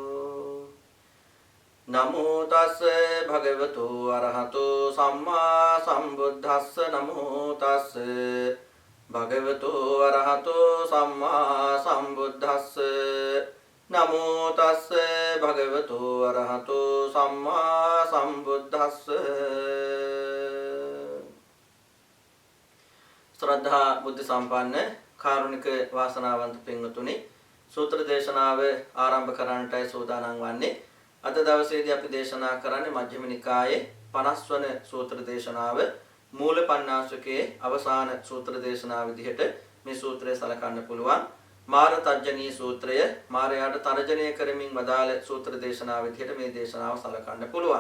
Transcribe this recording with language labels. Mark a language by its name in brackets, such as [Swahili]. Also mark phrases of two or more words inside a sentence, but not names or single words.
[Pali] नमो तस्से भगवतो अरहतो सम्मा संबुद्धस्स। नमो तस्से भगवतो अरहतो सम्मा संबुद्धस्स। नमो तस्से भगवतो अरहतो सम्मा संबुद्धस्स। [Sinhala] ශ්‍රද්ධා බුද්ධි සම්පන්න කාරුණික වාසනාවන්ත පින්වතුනි සූත්‍ර දේශනාව ආරම්භ කරන්නටයි සූදානම් වන්නේ. අද දවසේදී අපි දේශනා කරන්නේ මජ්ක්‍ධිම නිකායේ 50 වන සූත්‍ර දේශනාව. මූල පඤ්ඤාසකයේ අවසාන සූත්‍ර දේශනාව විදිහට මේ සූත්‍රය සලකන්න පුළුවන්. මාර තර්ජනී සූත්‍රය මාරයාට තර්ජනය කරමින් වදාළ සූත්‍ර දේශනාව විදිහට මේ දේශනාව සලකන්න පුළුවන්.